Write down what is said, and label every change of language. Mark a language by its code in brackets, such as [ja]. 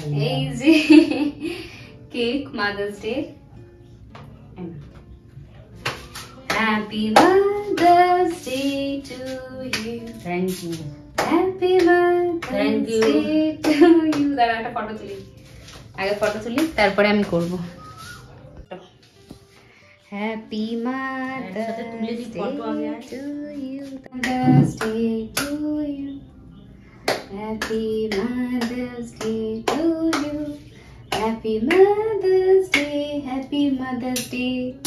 [en] Easy cake, Mother's Day. Happy Mother's Day to you. Thank you. Happy Mother's Day to you. [bn] দাঁড়া, একটা photo তুলি, আগে photo তুলি তারপরে আমি করব। [en] Happy Mother's Day to you. Mother's Day to you. Happy Mother's Day to you. Happy Mother's Day. Happy Mother's Day.